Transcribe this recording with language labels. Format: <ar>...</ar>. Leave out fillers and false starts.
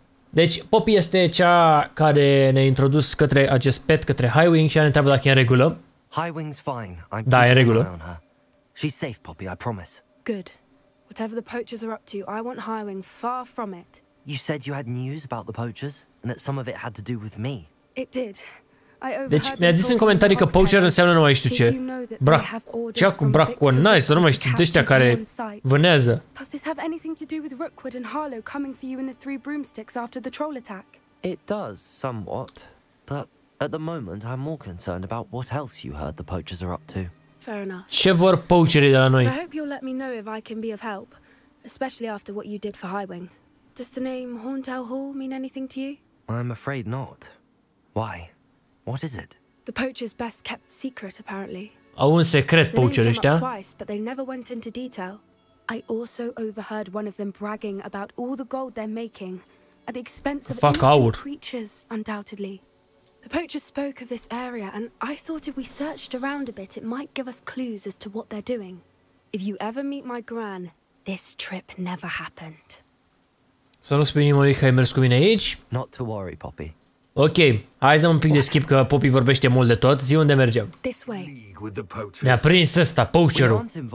<ro>Deci, Poppy este cea care ne-a introdus către acest pet, către Highwing și ne întreabă dacă e în regulă.</ro> <en>Highwing's fine.</en> <ro>Da, e în regulă.</ro> <en>She's safe, Poppy, I promise. Good. Whatever the poachers are up to, I want Highwing far from it. You said you had news about the poachers and that some of it had to do with me. It did.</en> <ro>Deci mi-a zis în comentarii că poacher înseamnă nu mai știu ce. Cea cu braconaj, sau nu mai știu de ăștia care vânează.</ro> <en>Does this have anything to do with Rookwood and Harlow coming for you in the Three Broomsticks after the troll attack? It does, somewhat. But at the moment, I'm more concerned about what else you heard the poachers are up to. Fair enough.</en> <ro>Ce vor poacherii de la noi?</ro> <en>I hope you'll let me know if I can be of help, especially after what you did for Highwing. Does the name Horntail Hall mean anything to you? I'm afraid not. Why? What is it? The poacher's best kept secret, apparently.</en> <ro>Au un secret poacherii ăștia.</ro> <en>Twice, but they never went into detail. I also overheard one of them bragging about all the gold they're making at the expense of innocent creatures, undoubtedly. The poachers spoke of this area, and I thought if we searched around a bit, it might give us clues as to what they're doing. If you ever meet my gran, this trip never happened.</en> <ro>Să nu spui nimănui că ai mers cu mine aici?</ro> <en>Not to worry, Poppy.</en> <ro>Ok, hai să un pic de skip că Poppy vorbește mult de tot. Zi unde mergem. Ne-a prins ăsta, poacherul.</ro>